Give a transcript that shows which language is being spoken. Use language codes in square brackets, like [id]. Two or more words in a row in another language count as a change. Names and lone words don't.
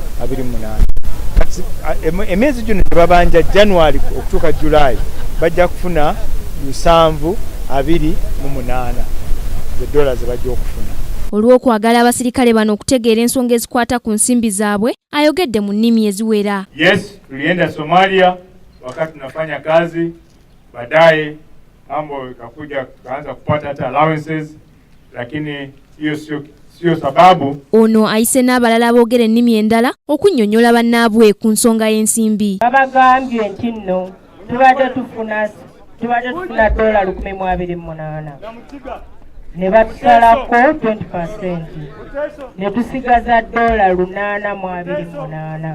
[lg] Kati emyezi gino tebabanja January okutuuka July bajja kufuna $728 $dollars ze bajja okufuna. Olw'okwagala abasirikale bano okutegeera ensonga ezikwata ku nsimbi zaabwe ayogedde mu nnimi eziwera. [sw] Yes, tulienda Somalia wakati tunafanya kazi, baadaye mambo ikakuja kaanza kupata hata allowances, lakini hiyo sio sababu. [lg] Ono ayise n'abalala aboogera ennimi endala okunnyonnyola bannaabwe ku nsonga y'ensimbi. Babagambye nti nno tubadde tufuna $1,028 ne batusalako 20% ne tusigaza $828.